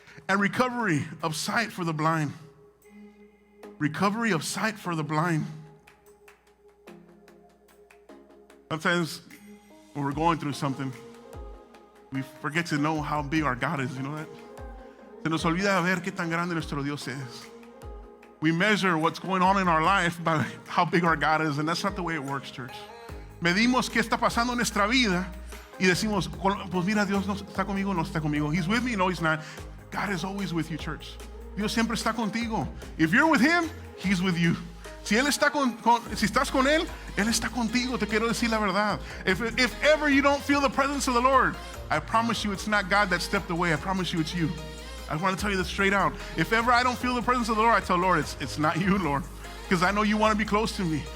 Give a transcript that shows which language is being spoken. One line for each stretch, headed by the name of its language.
English: And recovery of sight for the blind. Recovery of sight for the blind. Sometimes when we're going through something, we forget to know how big our God is, you know that?
Spanish: Se nos olvida ver qué tan grande nuestro Dios es.
English: We measure what's going on in our life by how big our God is, and that's not the way it works, church.
Spanish: Medimos qué está pasando en nuestra vida y decimos, pues mira, Dios no está conmigo, no está conmigo.
English: He's with me, no, he's not. God is always with you, church.
Spanish: Dios siempre está contigo.
English: If you're with him, he's with you.
Spanish: Si él está si estás con él está contigo. Te quiero decir la verdad.
English: If ever you don't feel the presence of the Lord, I promise you it's not God that stepped away. I promise you it's you. I want to tell you this straight out. If ever I don't feel the presence of the Lord, I tell Lord, it's not you, Lord. Because I know you want to be close to me.